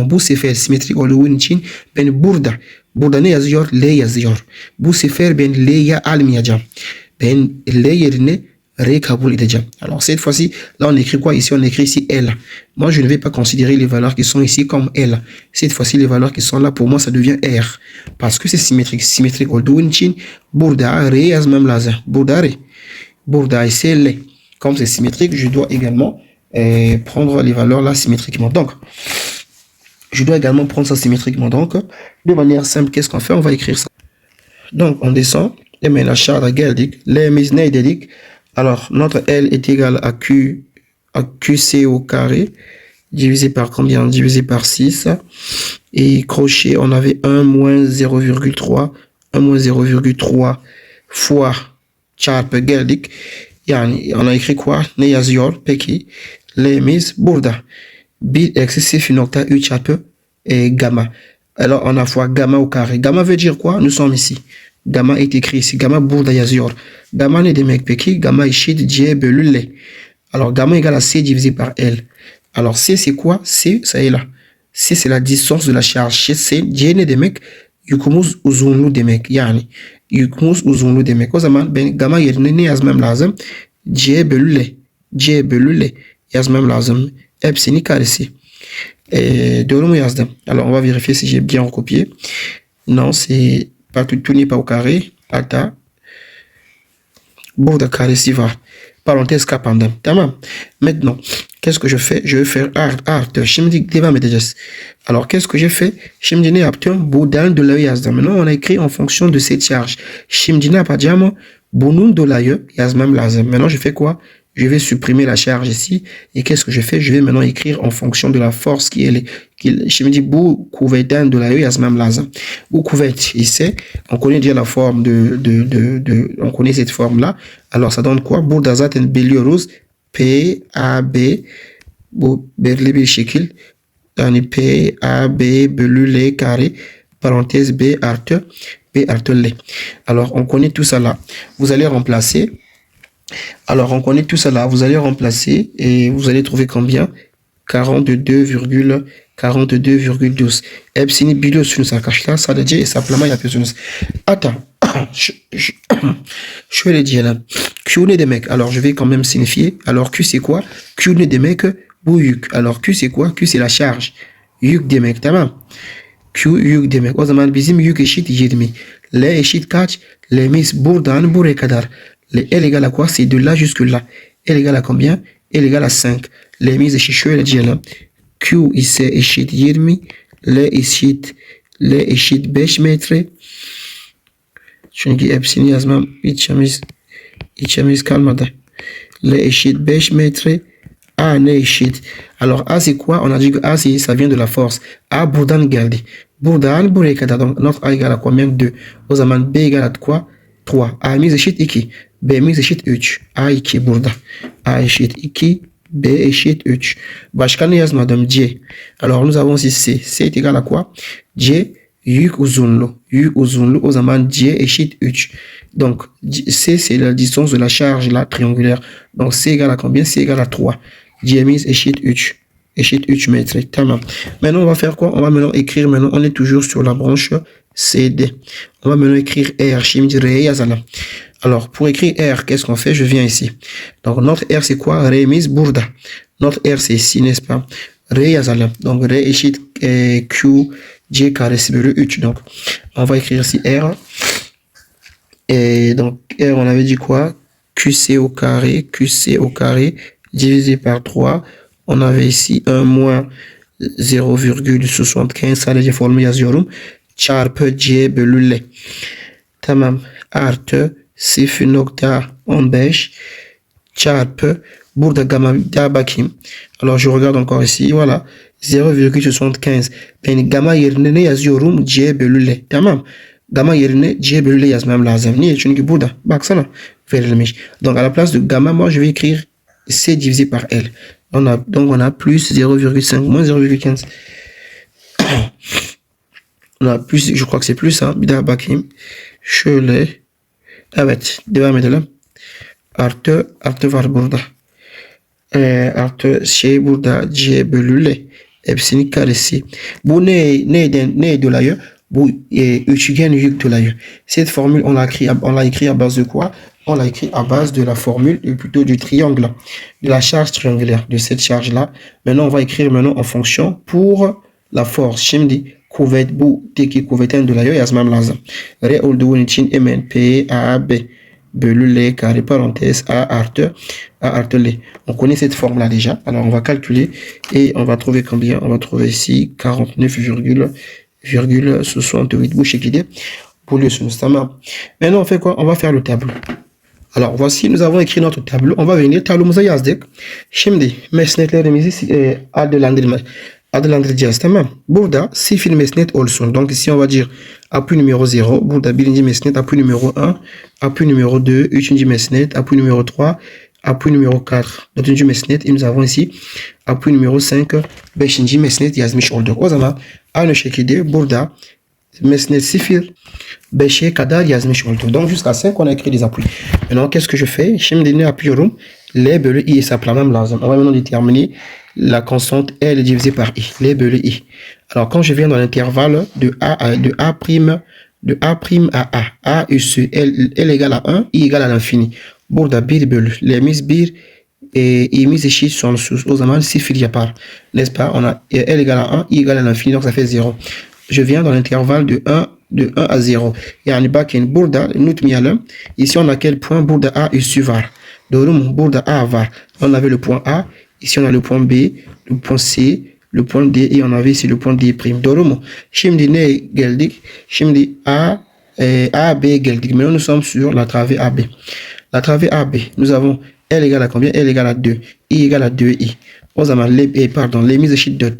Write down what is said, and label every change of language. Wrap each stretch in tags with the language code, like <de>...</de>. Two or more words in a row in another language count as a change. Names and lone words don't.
<tr>Bu sefer symétrique olduğu için ben burada ne yazıyor? L yazıyor. Bu sefer ben L'yi almayacağım. Ben L yerine R kabul edeceğim.</tr> <fr>Alors cette fois-ci, là on écrit quoi ici? On écrit ici L. Moi je ne vais pas considérer les valeurs qui sont ici comme L. Cette fois-ci les valeurs qui sont là pour moi ça devient R. Parce que c'est symétrique.</fr> <tr>Symétrique olduğu için burada R yazmam lazım. Burada ise L.</tr> <fr>Comme c'est symétrique, je dois également prendre les valeurs là symétriquement. Donc je dois également prendre ça symétriquement. Donc de manière simple, qu'est-ce qu'on fait? On va écrire ça. Donc on descend. Et maintenant</fr> <tr>aşağıda geldik. L'imiz ne dedik?</tr> <fr>Alors, notre L est égal à QC au carré, divisé par combien? Divisé par 6. Et crochet, on avait 1 moins 0,3. 1 moins 0,3 fois</fr> <tr>çarpı geldik.</tr> <fr>Yani on a écrit quoi?</fr> <tr>Ne yazıyor? Peki. L'imiz burada. 1 eksi 0,3 çarpı gamma.</tr> <fr>Alors, on a fois gamma au carré. Gamma veut dire quoi? Nous sommes ici. Gamma est écrit ici.</fr> <tr>Gamma burada yazıyor. Gamma ne demek peki? Gamma eşit C bölü L.</tr> <fr>Alors gamma égale à C divisé par L. Alors C c'est quoi? C ça est là. C c'est la distance de la charge.</fr> <tr>C ne demek? Yükümüz uzunluğu demek. Yani yükümüz uzunluğu demek. O zaman ben gamma yerine ne yazmam lazım? C bölü L. C bölü L yazmam lazım. Hepsini karesi. Doğru mu yazdım?</tr> <fr>Alors on va vérifier si j'ai bien recopié. Non, c'est pas tout n'est pas au carré.</fr> <tr>Hatta burada karesi var. Parenthèse kapandım. Tamam.</tr> <fr>Maintenant, qu'est-ce que je fais? Je vais faire artı.</fr> <tr>Şimdi devam edeceğiz.</tr> <fr>Alors, qu'est-ce que j'ai fait?</fr> <tr>Şimdi ne yaptım? Buradan dolayı yazdım.</tr> <fr>Maintenant, on a écrit en fonction de cette charge.</fr> <tr>Şimdi ne yapacağım? Bunun dolayı yazmam lazım.</tr> <fr>Maintenant, je fais quoi? Je vais supprimer la charge ici. Et qu'est-ce que je fais? Je vais maintenant écrire en fonction de la force qui est... Je me dis,</fr> <tr>bu kuvvetten dolayı yazmam lazım. Bu kuvvet ise,</tr> <fr>on connaît déjà la forme on connaît cette forme-là. Alors, ça donne quoi?</fr> <tr>Burada zaten biliyoruz. P, A, B. Bu belli bir şekil. Yani P, A, B bölü L carré. Parenthèse B artı L.</tr> <fr>Alors, on connaît tout ça là. Vous allez remplacer. Alors, on connaît tout ça là. Vous allez remplacer et vous allez trouver combien? 42,12.</fr> <tr>Hepsini biliyorsunuz arkadaşlar. Sadece hesaplama yapıyorsunuz. Hatta şöyle diyelim. Q ne demek?</tr> <fr>Alors, je vais quand même signifier. Alors, Q c'est quoi?</fr> <tr>Q ne demek? Bu yük.</tr> <fr>Alors, Q c'est quoi? Q c'est la charge.</fr> <tr>Yük demek, tamam. Q yük demek. O zaman bizim yük eşit 20. L eşit kaç? L'imiz buradan buraya kadar.</tr> <fr>L égale à quoi? C'est de là jusque là. L égale à combien? L égale à 5.</fr> <tr>L'imiz eşit şöyle diyelim. Q ise eşit 20. L eşit 5 metre. Çünkü hepsini yazmam içimiz kalmadı. L eşit 5 metre. A ne eşit?</tr> <fr>Alors A c'est quoi? On a dit que A ça vient de la force.</fr> <tr>A buradan geldi. Burada buraya kadar.</tr> <fr>Donc notre A égale à combien? 2.</fr> <tr>O zaman</tr> <fr>B égale à quoi? 3.</fr> <tr>A'miz eşit 2. B'miz eşit 3. A 2 burada. A eşit 2. B eşit 3. Başka ne yazmadım? C.</tr> <fr>Alors nous avons ici C. C est égal à quoi?</fr> <tr>C yük uzunluğu. Yük uzunluğu o zaman C eşit 3.</tr> <fr>Donc C c'est la distance de la charge là triangulaire. Donc C égale à combien? C égale à 3.</fr> <tr>C'miz eşit 3. Eşit 3 mètres. Tamam.</tr> <fr>Maintenant, on va faire quoi? On va maintenant écrire, maintenant, on est toujours sur la branche CD. On va maintenant écrire R.</fr> <tr>Şimdi R yazalım.</tr> <fr>Alors, pour écrire R, qu'est-ce qu'on fait? Je viens ici. Donc, notre R, c'est quoi?</fr> <tr>R'miz burada.</tr> <fr>Notre R, c'est ici, n'est-ce pas?</fr> <tr>R yazalım. Donc, R eşit Q, C karesi bölü 3.</tr> <fr>Donc, on va écrire ici R. Et donc, R, on avait dit quoi? QC au carré, divisé par 3. On avait ici 1 moins 0,75</fr> <tr>sadece formül yazıyorum. Çarpı C bölü L. Tamam. Artı 0,15 çarpı burada gamma daha bakayım.</tr> <fr>Alors je regarde encore ici. Voilà. 0,75.</fr> <tr>Ben gamma yerine ne yazıyorum? C bölü L. Tamam. Gamma yerine C bölü L yazmam lazım. Niye? Çünkü burada. Baksana. Verilmiş.</tr> <fr>Donc à la place de gamma, moi je vais écrire C divisé par L. Donc on a plus 0,5 moins 0,15. On a plus, je crois que c'est plus, hein.</fr> <tr>Bir daha bakayım. Şöyle. Evet. Devam edelim. Artı var burada. Artı şey burada C bölü L. Hepsinin karesi. Bu ne dolayı? Bu üçgen yük dolayı.</tr> <fr>Cette formule, on l'a écrit à base de quoi? On l'a écrit à base de la formule, plutôt du triangle, de la charge triangulaire, de cette charge-là. Maintenant, on va écrire maintenant en fonction pour la force.</fr> <tr>Şimdi kuvvet bu teki kuvvetten dolayı yazmam lazım. R olduğu için hemen P A B bölü L carré parenthèse A artı L.</tr> <fr>On connaît cette forme-là déjà. Alors, on va calculer et on va trouver combien? On va trouver ici 49,68</fr> <tr>bu şekilde buluyorsunuz. Tamam.</tr> <fr>Maintenant, on fait quoi? On va faire le tableau. Alors, voici, nous avons écrit notre tableau. On va venir,</fr> <tr>tablomuza yazdık. Şimdi mesnetlerimizi adlandıracağız. Tamam. Burada sıfır mesnet olsun.</tr> <fr>Donc ici, on va dire appui numéro 0.</fr> <tr>Burada birinci mesnet,</tr> <fr>appui numéro 1. Appui numéro 2.</fr> <tr>Üçüncü mesnet,</tr> <fr>appui numéro 3. Appui numéro 4.</fr> <tr>Dördüncü mesnet.</tr> <fr>Et nous avons ici appui numéro 5.</fr> <tr>Beşinci mesnet yazmış olduk. O zaman aynı şekilde burada mesnet 0 5'e kadar yazmış olduk.</tr> <fr>Donc jusqu'à 5 on a écrit des appuis. Maintenant qu'est-ce que je fais?</fr> <tr>Şimdi ne yapıyorum? L bölü I hesaplamam lazım.</tr> <fr>On va maintenant déterminer la constante L divisée par I.</fr> <tr>L bölü I.</tr> <fr>Alors quand je viens dans l'intervalle de A à A. A üssü L égale à 1, I égale à l'infini.</fr> <tr>Burada 1 bölü L'miz 1 i'miz eşit sonsuz. O zaman 0 yapar.</tr> <fr>N'est-ce pas? On a L égale à 1, I égale à l'infini, donc ça fait 0. Je viens dans l'intervalle de 1 à 0.</fr> <tr>Yani bakın burada unutmayalım.</tr> <fr>Ici on a quel point?</fr> <tr>Burada A üssü var. Doğru mu? Burada A var.</tr> <fr>On avait le point A. Ici on a le point B, le point C, le point D et on avait ici le point D'.</fr> <tr>Doğru mu? Şimdi ne geldik? Şimdi A, B geldik.</tr> <fr>Maintenant nous sommes sur la travée AB. La travée AB, nous avons L égale à combien? L égale à 2. I égale à 2I.</fr> <tr>O zaman l'emiz eşit 4.</tr>